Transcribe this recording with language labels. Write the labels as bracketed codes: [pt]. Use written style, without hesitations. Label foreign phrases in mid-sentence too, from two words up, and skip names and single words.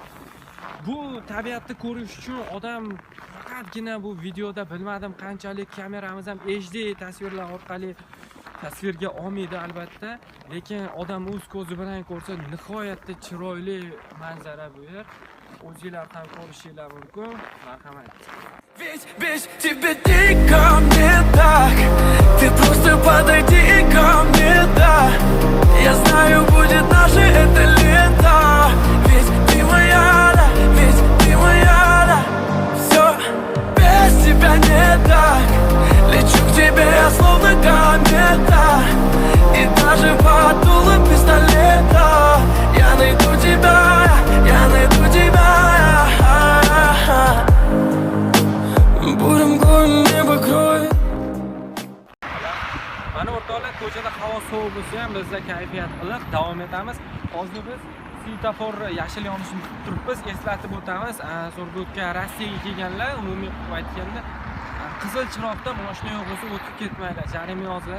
[uz] Bu tabiatni ko'rish uchun odam faqatgina bu videoda bilmadim qanchalik kameramiz ham HD tasvirlar orqali tasvirga olmaydi albatta, lekin odam o'z ko'zi bilan ko'rsa nihoyatda chiroyli manzara bu yer. O'zingizlar ham ko'rishingiz mumkin. Marhamat. [ru] Ведь тебе дико мне так, ты просто подойди ко мне, да. Я знаю, будет наше это лето, ведь ты моя, да, ведь ты моя, да. Все без тебя не так, лечу к тебе я словно комета, и даже под дулом пистолета я найду тебя, я найду тебя. Будем горем небо кроет. [uz] Mana o'rtoqlar, ko'chada havo sovuq bo'lsa ham bizda kayfiyat iliq, davom etamiz. Hozir biz svetofor yashil yonishini kutib turibmiz. Eslatib o'tamiz, Surgutga Rossiyaga kelganlar umumiy qilib aytganda qizil chiroqda mashina yo'q bo'lsa o'tib ketmaydi, jarima yoziladi.